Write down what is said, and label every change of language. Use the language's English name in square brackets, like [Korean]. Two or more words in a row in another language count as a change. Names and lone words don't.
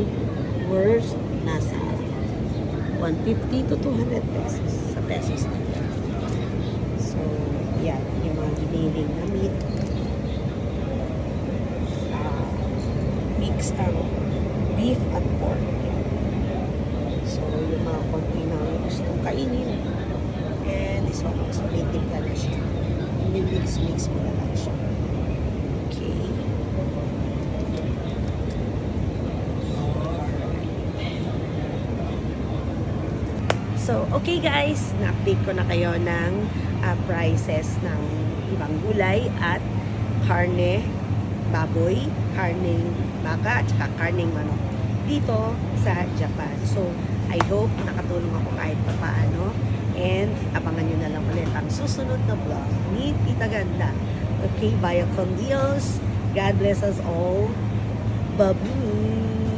[Filipino] Worst, nasa 150 to 200 pesos sa pesos na. So, yan. Yung mga giniling na meat. [English] Mix beef at pork. [Filipino] So, yung mga konti na gustong kainin. [English] And this one also, [Filipino] native ka na siya. Mix mo na lang siya. Okay. So, okay guys, na-update ko na kayo ng prices ng ibang gulay at karne, baboy, karneng baka, at saka karneng manok dito sa Japan. So, [English] I hope [Filipino] nakatulong ako kahit pa paano. And abangan nyo na lang ulit ang susunod na vlog ni Tita Ganda. [English] Okay, [Spanish] via con Dios. [English] God bless us all. Bye-bye.